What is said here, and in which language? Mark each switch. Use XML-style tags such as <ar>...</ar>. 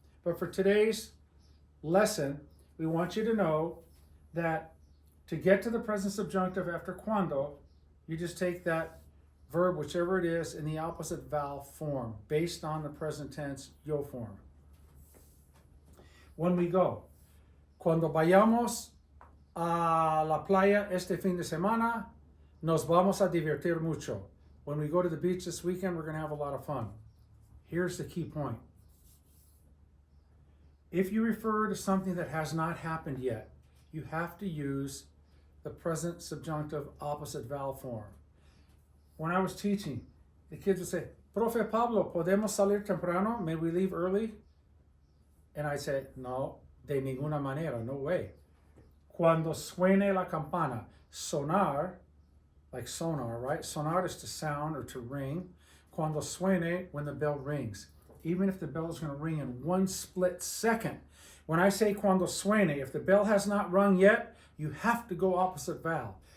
<en>But for today's lesson, we want you to know that to get to the present subjunctive after cuando, you just take that verb, whichever it is, in the opposite vowel form, based on the present tense yo form. When we go,</en> <es>cuando vayamos a la playa este fin de semana, nos vamos a divertir mucho.</es> <en>When we go to the beach this weekend, we're going to have a lot of fun. Here's the key point. If you refer to something that has not happened yet, you have to use the present subjunctive opposite vowel form. When I was teaching, the kids would say, Profe Pablo,</en> <es>¿podemos salir temprano?</es> <en>May we leave early? And I said, no,</en> <es>de ninguna manera,</es> <en>no way.</en> <es>Cuando suene la campana.</es> <en>Sonar, like sonar, right? Sonar is to sound or to ring.</en> <es>Cuando suene,</es> <en>when the bell rings. Even if the bell is going to ring in one split second. When I say</en> <es>cuando suene,</es> <en>if the bell has not rung yet, you have to go opposite vowel.</en>